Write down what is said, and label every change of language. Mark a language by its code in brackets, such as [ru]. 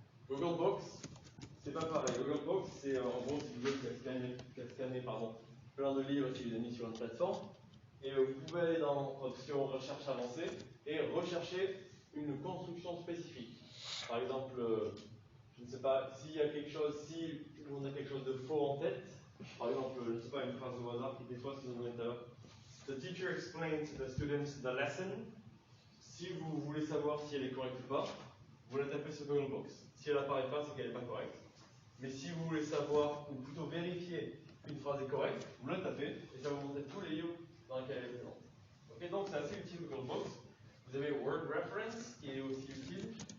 [fr] Google Books, c'est pas pareil. Google Books, c'est en gros si vous voulez qui a scanné plein de livres qui les a mis sur une plateforme. Et vous pouvez aller dans option recherche avancée et rechercher une construction spécifique. Par exemple, je ne sais pas, si on a quelque chose de faux en tête, par exemple, je ne sais pas, une phrase au hasard qui était quoi, ce que vous donnez tout à l'heure. [en] The teacher explained to the students the lesson. [fr] Si vous voulez savoir si elle est correcte ou pas, vous la tapez sur Google Books. Si elle n'apparaît pas, c'est qu'elle n'est pas correcte. Mais si vous voulez savoir, ou plutôt vérifier qu'une phrase est correcte, vous la tapez et ça va vous montrer tous les livres dans lesquels elle est présente. Okay, donc c'est assez utile Google Books. Vous avez Word Reference qui est aussi utile.